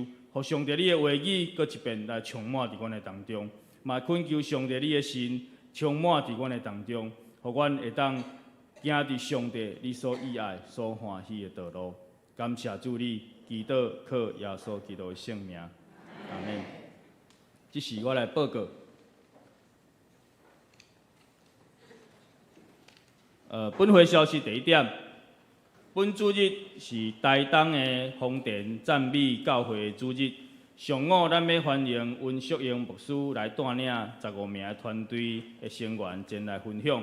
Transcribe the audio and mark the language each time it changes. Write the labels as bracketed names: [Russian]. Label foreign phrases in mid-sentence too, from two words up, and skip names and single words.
[Min Nan Chinese] 互上帝你的话语，搁一遍来充满伫阮的当中，嘛恳求上帝你的神充满伫阮的当中，互阮会当行伫上帝你所喜爱、所欢喜的道路。感谢主你，祈祷靠耶稣基督的圣名，阿门。这是我来报告。本会消息第一点。本主日是台东的丰田赞美教会主日。上午，咱要欢迎温淑英牧师来带领15名团队的成员前来分享。